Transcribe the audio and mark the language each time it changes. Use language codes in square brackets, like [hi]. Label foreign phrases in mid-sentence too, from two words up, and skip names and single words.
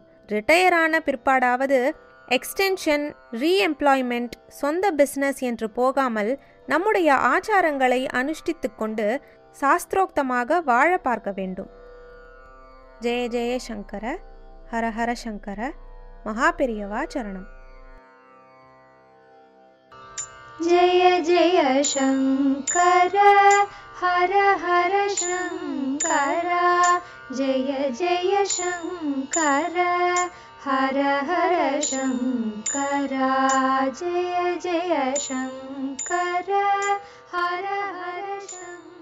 [ta] ரிட்டையரான பிற்பாடாவது [en] extension, reemployment, [ta] சொந்த பிஸ்னஸ் என்று போகாமல் நம்முடைய ஆச்சாரங்களை அனுஷ்டித்து கொண்டு சாஸ்திரோக்தமாக வாழ பார்க்க வேண்டும். [sa] जय जय शंकर, हर हर शंकर, महापेरियवा शरणम्. जय जय शंकर, हर हर शंकर, जय जय शंकर, हर हर शंकर, जय जय शंकर, हर हर शंकर.